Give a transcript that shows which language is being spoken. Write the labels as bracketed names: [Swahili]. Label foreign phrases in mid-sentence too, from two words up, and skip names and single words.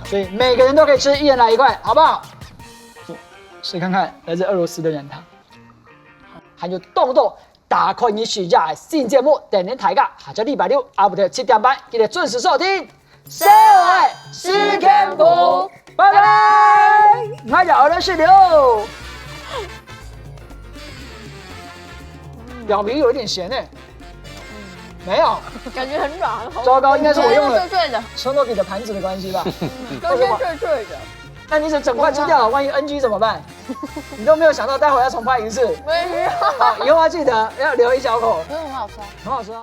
[Chinese] 所以每個人都可以吃，一人來1塊，好不好？試看看來自俄羅斯的軟糖，還有動不動打開你暑假的新節目，電視台架，下週禮拜6下午7點半，記得準時收聽。社會是天賦，拜拜。那就俄羅斯流，表皮有點鹹誒，沒有，感覺很軟，糟糕，應該是我用了脆脆的，車諾比的盤子的關係吧？中間脆脆的。那你整塊吃掉了，萬一 NG 怎麼辦？你都沒有想到待會要重拍一次。沒有，好，以後要記得要留一小口，很好吃，很好吃啊。